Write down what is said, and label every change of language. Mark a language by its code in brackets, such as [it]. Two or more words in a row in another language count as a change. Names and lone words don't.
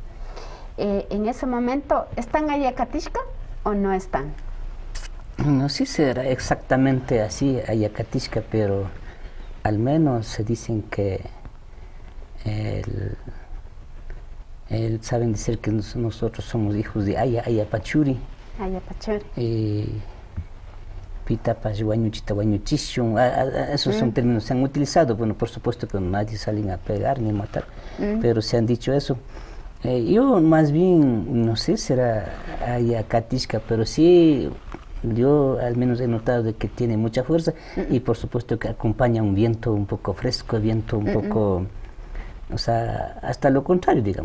[es] En ese momento, ¿están Ayacatishka o no están? No sé si era exactamente así Ayacatishka, pero al menos se dicen que saben decir que nosotros somos hijos de Ayapachuri. Ayapachuri. [qu] Pitapas, guañuchita, guañuchishun, [es] esos son términos que se han utilizado. Bueno, por supuesto que nadie salen a pegar ni a matar, pero se han dicho eso. Yo más bien, no sé, será Ayacatishka, pero sí, yo al menos he notado de que tiene mucha fuerza y por supuesto que acompaña un viento un poco fresco, viento un poco, o sea, hasta lo contrario, digamos.